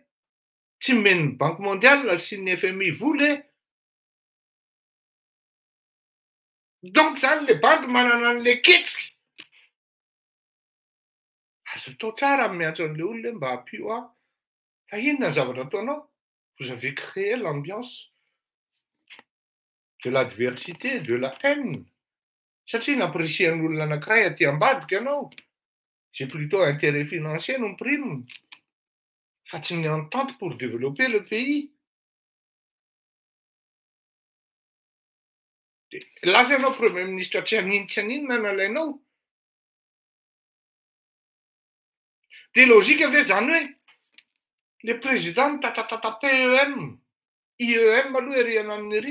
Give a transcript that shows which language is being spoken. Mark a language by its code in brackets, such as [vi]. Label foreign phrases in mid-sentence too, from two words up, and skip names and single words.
[mg] Tsy men'ny Banque mondiale sy ny FMI vola e. Donc zany le banque manana an'le ketriky. Azo atao tsara amin'ny miantso an'le olona mba hampio aho. Fa inona ny zavatra ataonao? [fr] Vous avez créé l'ambiance de l'adversité, de la haine. [mg] Satria nampirisihan'ny olona anankiray aty ambadika ianao. [fr] C'est plutôt intérêt financier no prime. [mg] Fa tsy ny [fr] entente pour développer le pays. [mg] Lazainao [fr] Premier Ministre [mg] tsy aninona nalainao. Dia logika ve zany hoe [fr] le président [mg] tatatata PEM, IEM aloha ery ananiny ery.